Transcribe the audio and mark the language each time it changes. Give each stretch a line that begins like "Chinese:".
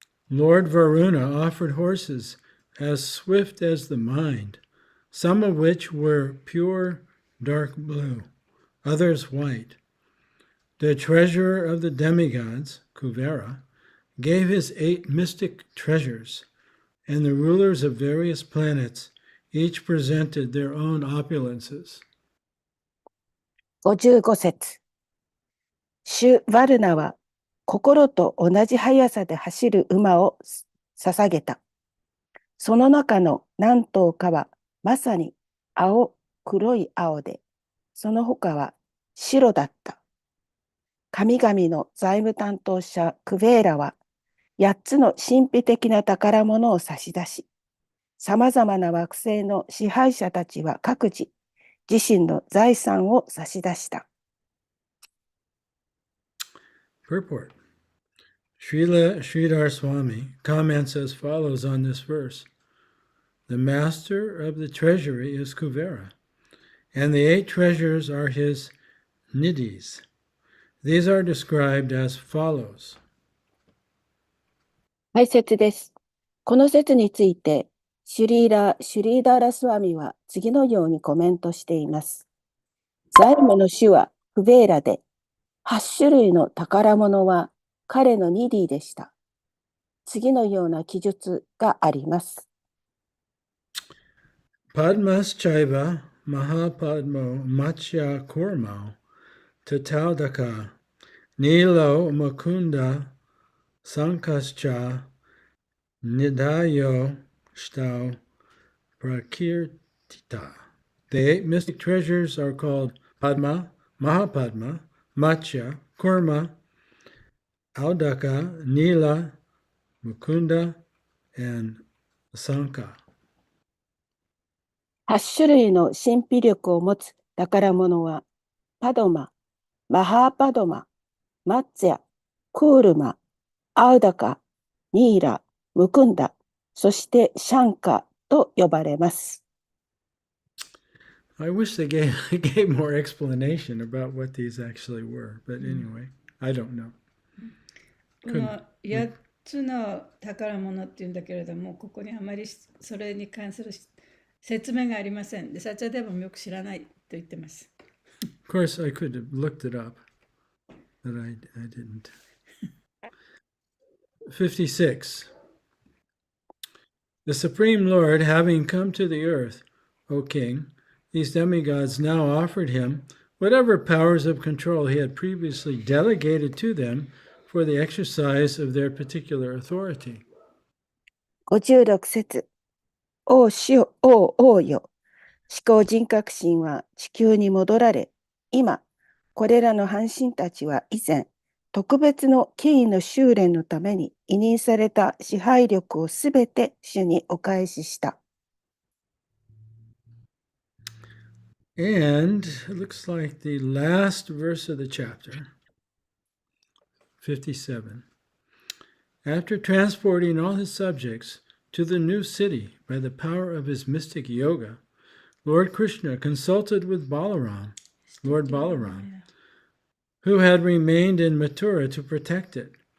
English: Lord Varuna offered horses as swift as the mind, some of which were pure dark blue, others white. The treasurer of the demigods, Kuvera, gave his 8 mystic treasures, and the rulers of various planets each presented their own opulences.
Japanese: 55節。シュ・ヴァルナは心と同じ速さで走る馬を捧げた。その中の何頭かはまさに青、黒い青で、その他は白だった。神々の財務担当者クベーラは8つの神秘的な宝物を差し出し、さまざまな惑星の支配者たちは各自、自身の財産を差し出した。
English: Purport. Srila Sridhar Swami comments as follows on this verse. The master of the treasury is Kuvera, and the 8 treasures are his nidhis. These are described as follows.
Japanese: 解説です。この説について、シュリーダーラスワミは次のようにコメントしています。財務の主はクベーラで、8種類の宝物は彼のニディでした。次のような記述があります。
Sanskrit: Padmas Chaiva Mahapadmo Machya Kurmao Tataudaka Nilo Mukunda Sankascha Nidayo Stau Prakirtita.
English: The 8 mystic treasures are called Padma, Mahapadma, Machya, Kurma, Audaka, Nila, Mukunda, and Sanka.
Japanese: 8種類の神秘力を持つ宝物は、パドマ、マハーパドマ、マッツヤ、クールマ、アウダカ、ニーラ、ムクンダ、そしてシャンカと呼ばれます。
English: I wish they gave more explanation about what these actually were, but anyway, I don't know.
Japanese: この8つの宝物っていうんだけれども、ここにあまりそれに関する説明がありません。で、サチャデーバもよく知らないと言ってます。
English: Of course, I could have looked it up, but I didn't. 56. The Supreme Lord, having come to the earth, O King, these demigods now offered him whatever powers of control he had previously delegated to them for the exercise of their particular authority.
Japanese: 56節。王よ、思考人格心は地球に戻られ、今、これらの半身たちは以前、特別の権威の修練のために委任された支配力をすべて主にお返しした。
English: And it looks like the last verse of the chapter, 57. After transporting all his subjects to the new city by the power of his mystic yoga, Lord Krishna consulted with Lord Balaram, who had remained in Mathura to protect it.